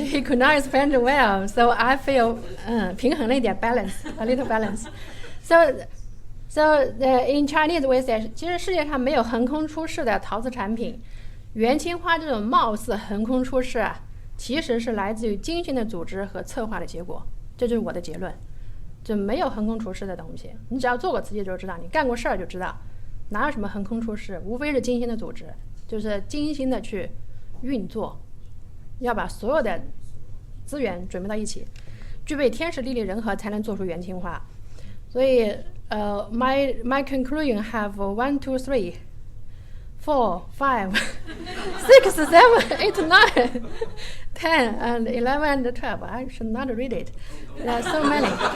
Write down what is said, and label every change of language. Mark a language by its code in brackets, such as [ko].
[en] He could not explain it well, so I feel [zh] 平衡了一点 [en] balance, a little balance. So in Chinese we say, [zh] 其实世界上没有横空出世的陶瓷产品。元青花这种貌似横空出世啊，其实是来自于精心的组织和策划的结果。这就是我的结论。就没有横空出世的东西，你只要做过瓷器就知道，你干过事儿就知道，哪有什么横空出世，无非是精心的组织，就是精心的去运作，要把所有的资源准备到一起，具备天时地利人和，才能做出元青花。所以 [en] my conclusion have 1, 2, 3, 4, 5, 6, 7, 8, 9, 10, and 11, and 12. I should not read it. There are so many.